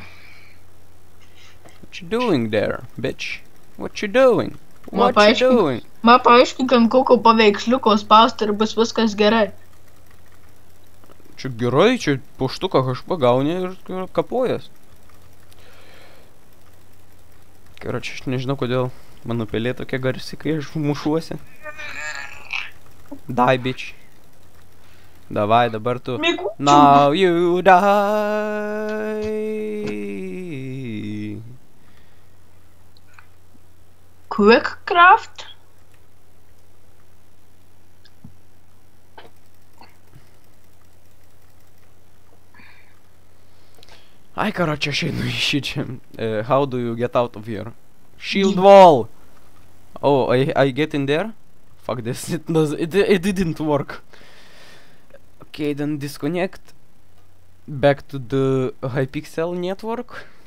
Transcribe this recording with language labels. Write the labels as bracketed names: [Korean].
[English] What you doing there, bitch? What you doing? [Lithuanian] Ma [English] What you doing? [Lithuanian] Man paaiškink, ant kokio paveiksliuko spausti ir bus viskas gerai. Čia gerai, čia puštuką kažką gauni ir kapojas. Karočią, aš nežinau, kodėl mano pelė tokia garsi, kai aš mušuosi. [English] Die, bitch. [Lithuanian] Davai, dabar tu. Mikučiu. [English] Now you die. Quick craft? [Lithuanian] Ai, karočią, aš einu į šičia. [English] How do you get out of here? Shield wall! Oh, I get in there? Fuck this, it didn't work. Okay, then disconnect. Back to the Hypixel network.